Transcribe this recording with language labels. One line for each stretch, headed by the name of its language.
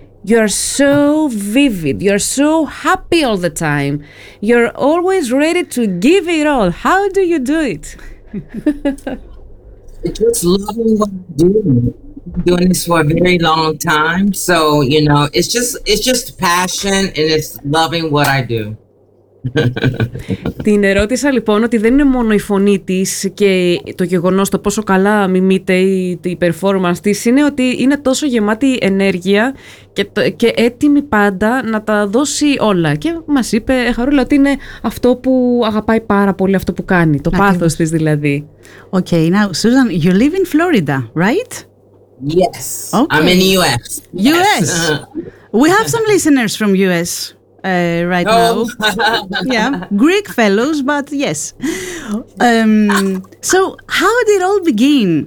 English: You're so vivid, you're so happy all the time, you're always ready to give it all. How do you do it? Just loving what I'm doing. Doing this for a very long time, so you know, it's just passion and it's loving what I do.
Greek: Την ερώτησα λοιπόν ότι δεν είναι μόνο η φωνή της και το γεγονός το πόσο καλά μιμείται η performance της, είναι ότι είναι τόσο γεμάτη ενέργεια και έτοιμη πάντα να τα δώσει όλα. Και μας είπε Χαρούλα ότι είναι αυτό που αγαπάει πάρα πολύ, αυτό που κάνει, το πάθος της δηλαδή.
English: Okay, now Susan, you live in Florida, right? Yes, okay. I'm in the U.S. U.S. We have some listeners from U.S. Right now. Yeah, Greek fellows, but yes. So how did it all begin?